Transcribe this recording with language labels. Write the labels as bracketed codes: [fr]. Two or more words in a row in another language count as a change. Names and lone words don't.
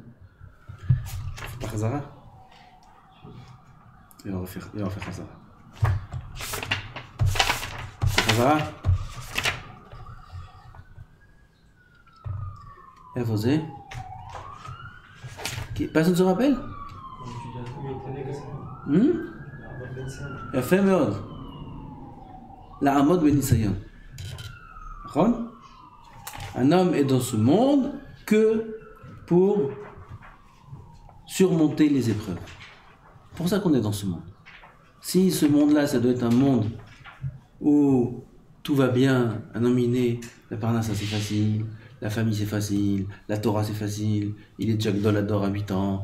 [fr] Par Hazara. Et on va faire Hazara. Hazara. Et vous êtes? Personne ne se rappelle? [he] יפה מאוד. לעמוד בניסיון. נכון? [fr] Un homme est dans ce monde que pour surmonter les épreuves. C'est pour ça qu'on est dans ce monde. Si ce monde-là, ça doit être un monde où tout va bien, un homme inné, la parnasse c'est facile, la famille c'est facile, la Torah c'est facile, il est déjà Gdolador à 8 ans.